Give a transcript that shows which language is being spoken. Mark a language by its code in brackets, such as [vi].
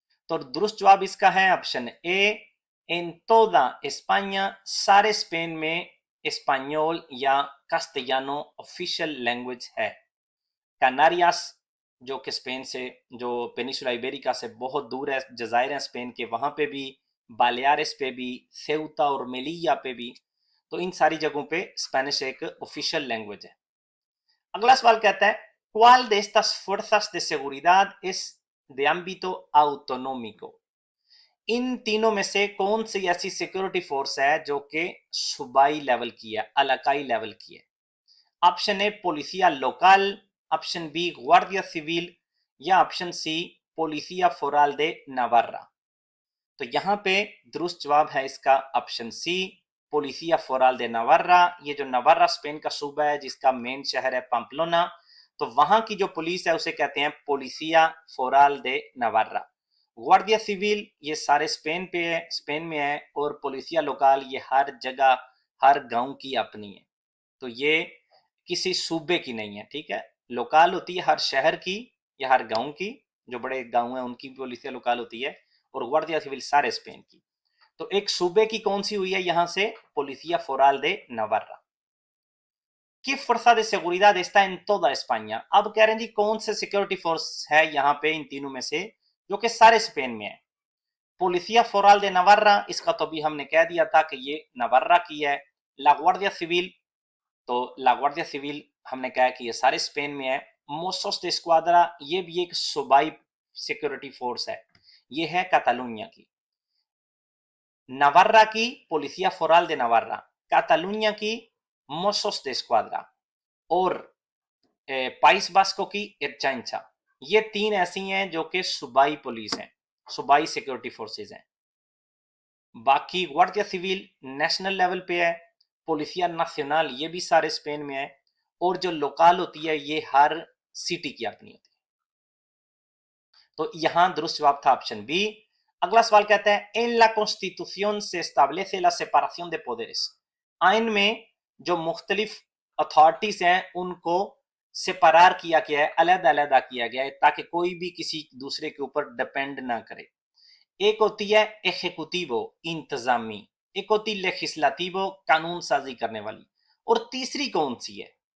[hi] तो दुरुस्त जवाब इसका है option A in [es] toda España, [hi] सारे स्पेन में स्पेनियोल या कास्टेयानो ऑफिशियल लैंग्वेज है। कनारियास जो कि स्पेन से, जो पेनिसुला इबेरिका से बहुत दूर है, जजायर हैं स्पेन के, वहां पे भी, बालियारिस पे भी, सेउता और मेलिया पे भी, तो इन सारी जगहों पे स्पेनिश एक ऑफिशियल लैंग्वेज है। [es] अगला सवाल कहता है ¿Cuál de estas fuerzas de seguridad es de ámbito autonómico? [hi] इन तीनों में से कौन सी ऐसी सिक्योरिटी फोर्स है जो कि सूबाई लेवल की है, इलाकाई लेवल की है? Option A पोलिसिया local, option B गुआर्डिया civil या ऑप्शन सी पोलिसिया फोरल दे नावारा। तो यहाँ पे दुरुस्त जवाब है इसका ऑप्शन सी पोलिसिया फोरल दे नावारा। ये जो नावारा स्पेन का सूबा है जिसका मेन शहर है पाम्पलोना, तो वहां की जो पुलिस है उसे कहते हैं पोलिसिया फोरल दे नावारा। गुआर्डिया सिविल ये सारे स्पेन पे है, स्पेन में है, और पोलिसिया लोकल ये हर जगह हर गांव की अपनी है। तो ये किसी सूबे की नहीं है, ठीक है। लोकल होती है हर शहर की या हर गांव की, जो बड़े गांव हैं उनकी पोलिसिया लोकल होती है, और गुआर्डिया सिविल सारे स्पेन की। तो एक सूबे की कौन सी हुई है यहां से? पोलिसिया फोरल दे नावारा। [es] ¿Qué fuerza de seguridad está en toda España? [hi] अब कह रहे हैं जी कौन से सिक्योरिटी फोर्स है यहाँ पे इन तीनों में से जो कि सारे स्पेन में है? पोलिसिया फोरल दे नावारा, इसका तो अभी हमने कह दिया था कि ये नावारा की है। ला गुआर्डिया सिविल, तो ला गुआर्डिया सिविल हमने कहा कि ये सारे स्पेन में है। मोसोस दे स्क्वाड्रा ये भी एक सूबाई सिक्योरिटी फोर्स है, ये है कातालुनिया की। नावारा की पोलिसिया फोरल दे नावारा, कातालुनिया की मोसोस दे स्क्वाड्रा, और पाइस बास्को की इरचांचा। ये तीन ऐसी हैं जो कि सूबाई पुलिस हैं, सूबाई सिक्योरिटी फोर्सेस हैं। बाकी गुआर्डिया सिविल नेशनल लेवल पे है, पोलिसिया नाcional ये भी सारे स्पेन में है, और जो लोकल होती है ये हर सिटी की अपनी होती है। तो यहां दुरुस्त जवाब था ऑप्शन बी। [es] अगला सवाल कहता है en la constitución se establece la separación de poderes। [hi] आइन में जो मुख्तलिफ अथॉरिटीज हैं उनको सेपरार किया गया है, अलग अलग किया गया है, ताकि कोई भी किसी दूसरे के ऊपर डिपेंड ना करे। एक होती है एजेक्यूटिवो इंतजामी, एक होती लेजिस्लाटिवो कानून साजी करने वाली, और तीसरी कौन सी है?